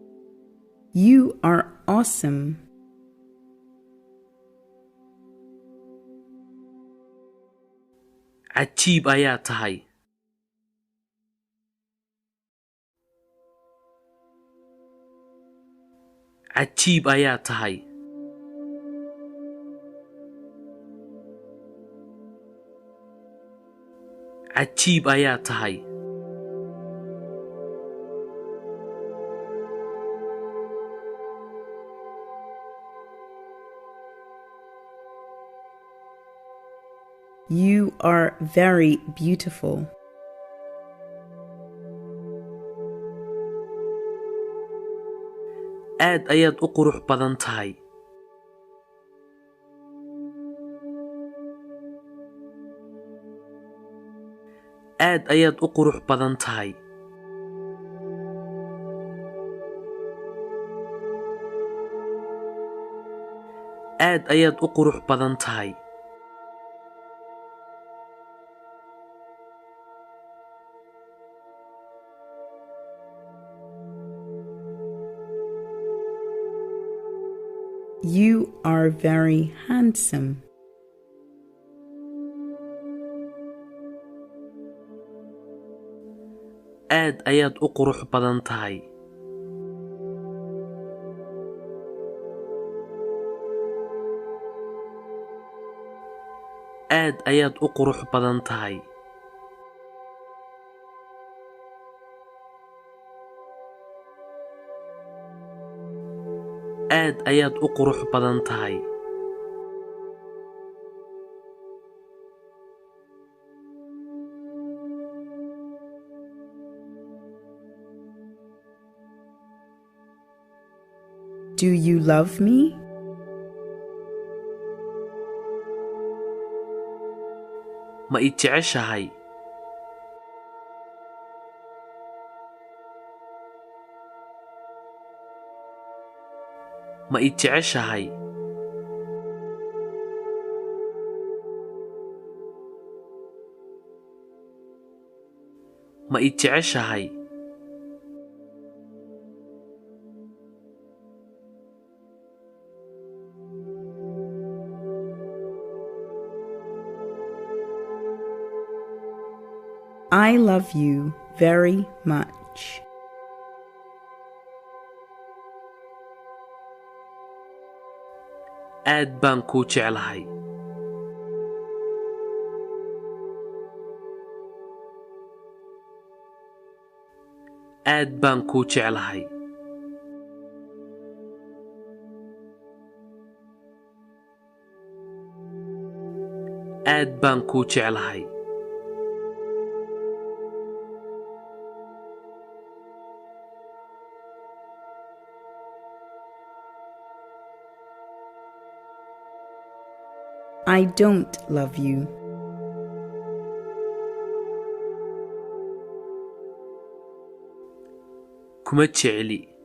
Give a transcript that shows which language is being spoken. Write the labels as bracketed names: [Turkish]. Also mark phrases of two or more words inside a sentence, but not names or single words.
[English] You are awesome. [Somali] cajiib ayaa tahay. cajiib ayaa tahay. cajiib ayaa tahay. [English] You are very beautiful. [Somali] aad ayaad u qurux badan tahay. aad ayaad u qurux badan tahay. aad ayaad u qurux badan tahay. [English] You are very handsome. [Somali] aad ayaad u qurux badan tahay. aad ayaad u qurux badan tahay. aad ayaad u qurux badan tahay. [English] Do you love me? [Somali] ma i jeceshahay? ma i jeceshahay? ma i jeceshahay? [English] I love you very much. [Somali] aad baan kuu jeclahay. aad baan kuu jeclahay. aad baan kuu jeclahay. [English] I don't love you. [Somali] kuma jecli.